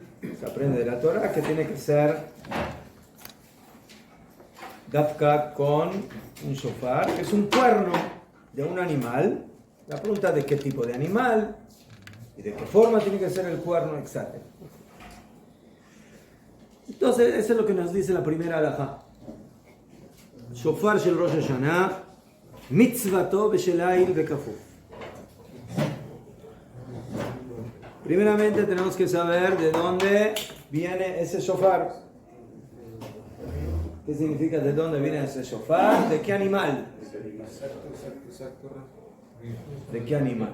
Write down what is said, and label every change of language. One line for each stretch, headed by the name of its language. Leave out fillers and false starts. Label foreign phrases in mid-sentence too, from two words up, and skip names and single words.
Spanish: se aprende de la Torah que tiene que ser dafka con un shofar, que es un cuerno de un animal. La pregunta es de qué tipo de animal y de qué forma tiene que ser el cuerno exacto. Entonces, eso es lo que nos dice la primera halajá.
Hebrew: שופר של ראש השנה, מצוותו בשל איל בכפוף.
Spanish: Primeramente tenemos que saber de dónde viene ese shofar. ¿Qué significa de dónde viene ese shofar? ¿De qué animal? ¿De qué animal?